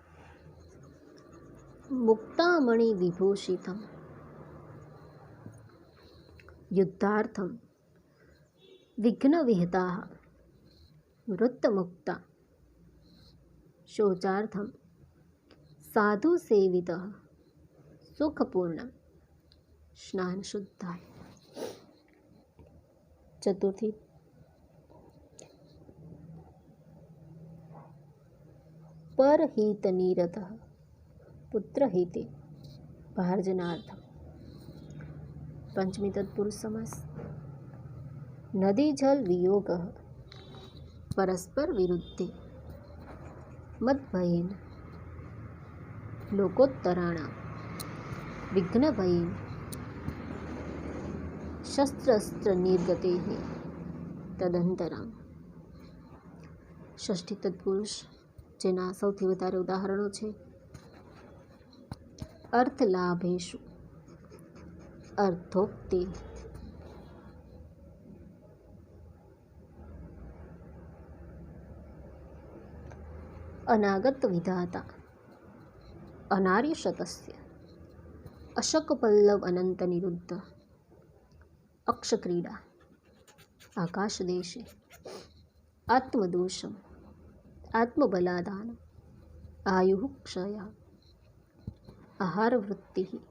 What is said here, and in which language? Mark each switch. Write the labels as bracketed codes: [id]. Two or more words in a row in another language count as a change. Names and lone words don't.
[sa] મુક્તામણિ વિભૂષિતમ યુદ્ધાર્થમ વિઘ્ન વિહતા વૃત્તમુક્તા શૌચાર્થમ સાધુ સેવિત સુખપૂર્ણ સ્નાન શુદ્ધાય. ચતુર્થી પરહિત નિરત પુત્રહિતે ભારજનાર્થમ। पंचमी तत्पुरुष समास। नदी जल वियोग परस्पर विरुद्धे मद्भयेन लोकोत्तराणां विघ्नभयेन शस्त्रास्त्र निर्गतेः तदंतरां। षष्ठी तत्पुरुष [gu] જેના સૌથી વધારે ઉદાહરણો છે [sa] અર્થલાભેષુ અર્થોક્તિ અનાગત વિધાતા અનાર્ય શતસ્ય અશક પલ્લવ અનંત નિરુદ્ધ અક્ષક્રીડા આકાશ દેશે આત્મદોષમ આત્મબલાદાન આયુ ક્ષય આહારવૃત્તિ